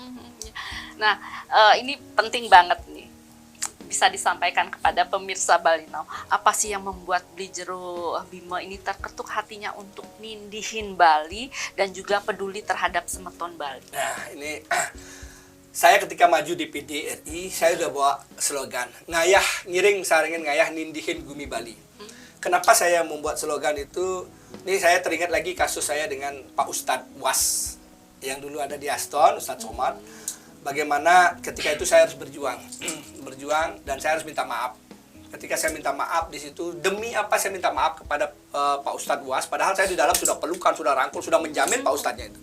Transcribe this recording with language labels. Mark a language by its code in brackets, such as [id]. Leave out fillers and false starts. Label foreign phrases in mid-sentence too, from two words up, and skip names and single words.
[id] Nah, ini penting banget nih. Bisa disampaikan kepada pemirsa Bali Now. Apa sih yang membuat Beli Jero Bima ini terketuk hatinya untuk nindihin Bali dan juga peduli terhadap semeton Bali? Nah, ini saya ketika maju di PDRI, saya udah bawa slogan [ban] ngayah ngiring saringin ngayah nindihin gumi Bali. [id] Kenapa saya membuat slogan itu? Ini saya teringat lagi kasus saya dengan Pak Ustadz Was yang dulu ada di Aston, Ustadz Somad. Bagaimana ketika itu saya harus berjuang, dan saya harus minta maaf. Ketika saya minta maaf di situ, demi apa saya minta maaf kepada Pak Ustadz Was, padahal saya di dalam sudah pelukan, sudah rangkul, sudah menjamin Pak Ustadznya itu.